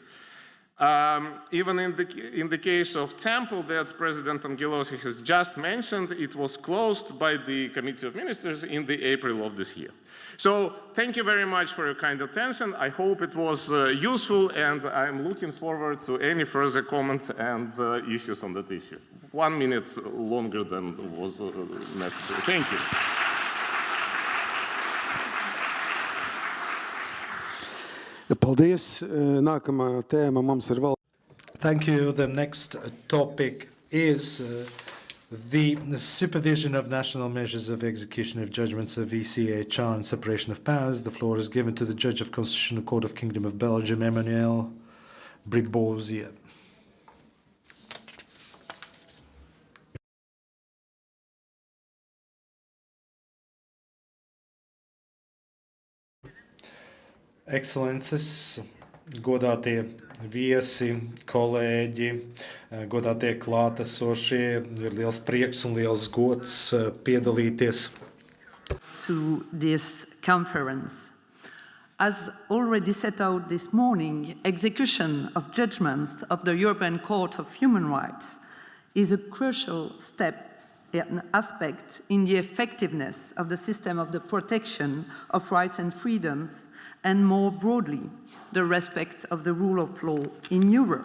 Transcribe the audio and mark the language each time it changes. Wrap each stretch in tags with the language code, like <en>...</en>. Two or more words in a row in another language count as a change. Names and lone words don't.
<en>Even in the case of Temple that President Angelossi has just mentioned, it was closed by the Committee of Ministers in the April of this year. So thank you very much for your kind attention. I hope it was useful, and I'm looking forward to any further comments and issues on that issue. 1 minute longer than was necessary. Thank you.</en> <lv>Paldies. Nākamā tēma mums ir vēl.</lv> <en>Thank you. The next topic is the supervision of national measures of execution of judgments of ECHR and separation of powers. The floor is given to the Judge of Constitutional Court of Kingdom of Belgium, Emmanuel Bribosier.</en> <lv>Excelences, godātie viesi, kolēģi, godātie klātesošie, ir liels prieks un liels gods piedalīties.</lv> <en>To this conference. As already set out this morning, execution of judgments of the European Court of Human Rights is a crucial step an aspect in the effectiveness of the system of the protection of rights and freedoms, and more broadly, the respect of the rule of law in Europe.</en>